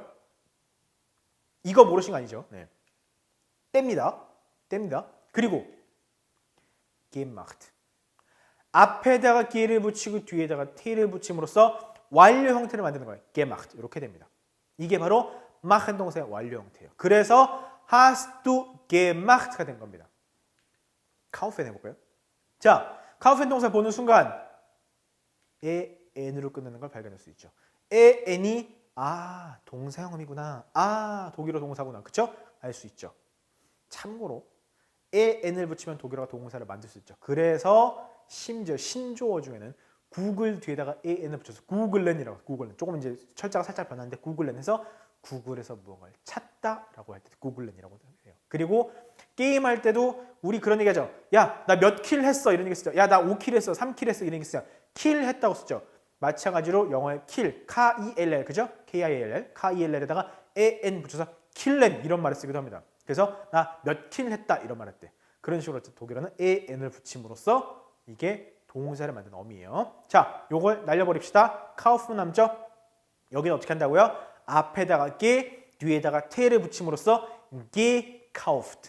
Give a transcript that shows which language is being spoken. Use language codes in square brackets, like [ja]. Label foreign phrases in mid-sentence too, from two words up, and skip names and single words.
[ko] 이거 모르신 거 아니죠? 네. 뗍니다. 그리고 gemacht. 앞에다가 ge를 붙이고 뒤에다가 t를 붙임으로써 완료 형태를 만드는 거예요. gemacht. 이렇게 됩니다. 이게 바로 machen 동사의 완료 형태예요. 그래서 [de] hast du gemacht [ko] 가 된 겁니다. kaufen 해볼까요? 자, kaufen 동사 보는 순간 an으로 끝나는 걸 발견할 수 있죠. an이 동사형음이구나. 독일어 동사구나. 그쵸? 알 수 있죠. 참고로 an을 붙이면 독일어가 동사를 만들 수 있죠. 그래서 심지어 신조어 중에는 구글 뒤에다가 an을 붙여서 구글렌이라고 구글렌. 조금 이제 철자가 살짝 변하는데 구글렌 해서 구글에서 무언가를 찾다라고 할 때 구글렌이라고 해요. 그리고 게임할 때도 우리 그런 얘기 하죠. 야, 나 몇 킬 했어. 이런 얘기 쓰죠. 야, 나 5킬 했어. 3킬 했어. 이런 얘기 쓰죠. 킬 했다고 쓰죠. 마찬가지로 영어의 킬, K-I-L-L, 그죠? K-I-L-L, K-I-L-L에다가 an 붙여서 킬렌 이런 말을 쓰기도 합니다. 그래서 나 몇 킬 했다 이런 말 할 때 그런 식으로 독일어는 an을 붙임으로써 이게 동사를 만드는 어미예요. 자, 요걸 날려버립시다. 카우프 남죠? 여기는 어떻게 한다고요? 앞에다가 게, 뒤에다가 테를 붙임으로써 gekauft.